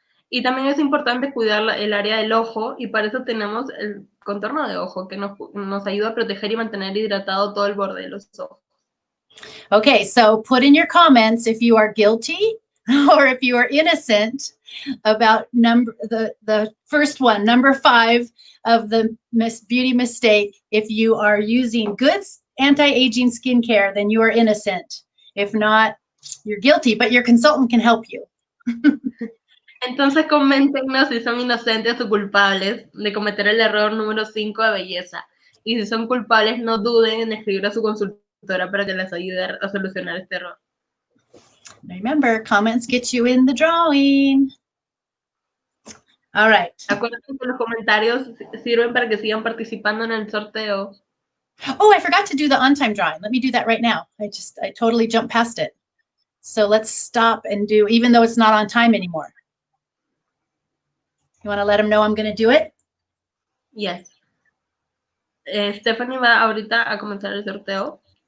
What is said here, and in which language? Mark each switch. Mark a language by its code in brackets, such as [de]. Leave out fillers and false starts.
[es] Y también es importante cuidar el área del ojo y para eso tenemos el contorno de ojo que nos ayuda a proteger y mantener hidratado todo el borde de los ojos. [en] Okay, so put in your comments if you are guilty or if you are innocent about the first one, number 5 of the beauty mistake. If you are using good anti-aging skincare, then you are innocent. If not, you're guilty, but your consultant can help you. [es] Entonces coméntenos si son inocentes o culpables de cometer el error número 5 de belleza. Y si son culpables, no duden en escribir a su consultora para que les ayude a solucionar este error. [en] Remember, comments get you in the drawing. All right. [es] Acuérdense que los comentarios sirven para que sigan participando en el sorteo. [en] Oh, I forgot to do the on-time drawing. Let me do that right now. I totally jumped past it. So let's stop and do, even though it's not on time anymore. You want to let them know I'm going to do it? Yes. [es] Stephanie va ahorita a comenzar el sorteo.